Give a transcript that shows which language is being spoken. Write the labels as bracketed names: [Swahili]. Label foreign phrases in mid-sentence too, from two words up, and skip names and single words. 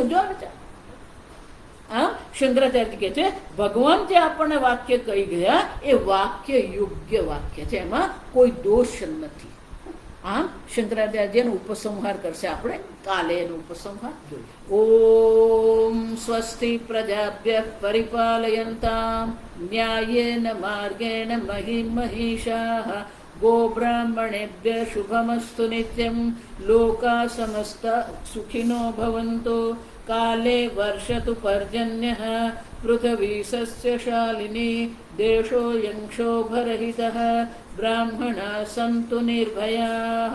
[Gujarati] જો આમ શંકરાચાર્ય કહે છે ભગવાન જે આપણને વાક્ય કહી ગયા એ વાક્ય યોગ્ય વાક્ય છે, એમાં કોઈ દોષ નથી. આમ શંકરાચાર્યનો ઉપસંહાર કરશે આપણે કાલે. એનો ઉપસંહાર જોઈએ. [Sanskrit] ॐ स्वस्ति प्रजाभ्यः परिपालयन्ताम न्यायेन मार्गेण महिम महिषाः गोब्राह्मणेभ्यः शुभमस्तु नित्यं। लोकाः समस्ता सुखिनो भवन्तु। काले वर्षतु पर्जन्यः। पृथिवी सस्यशालिनी। देशोऽयं क्षोभरहितः। ब्राह्मणाः सन्तु निर्भयाः।